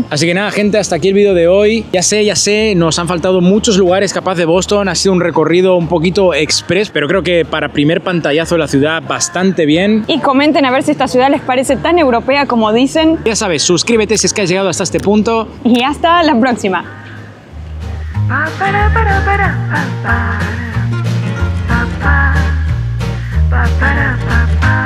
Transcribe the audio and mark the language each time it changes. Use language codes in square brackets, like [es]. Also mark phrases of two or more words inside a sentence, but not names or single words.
[es] Así que nada, gente, hasta aquí el vídeo de hoy. Ya sé, nos han faltado muchos lugares capaz de Boston. Ha sido un recorrido un poquito express, pero creo que para primer pantallazo de la ciudad bastante bien. Y comenten a ver si esta ciudad les parece tan europea como dicen. Ya sabes, suscríbete si es que has llegado hasta este punto. Y hasta la próxima. Ba, ba, da, ba, ba. Ba, ba, da, ba, ba.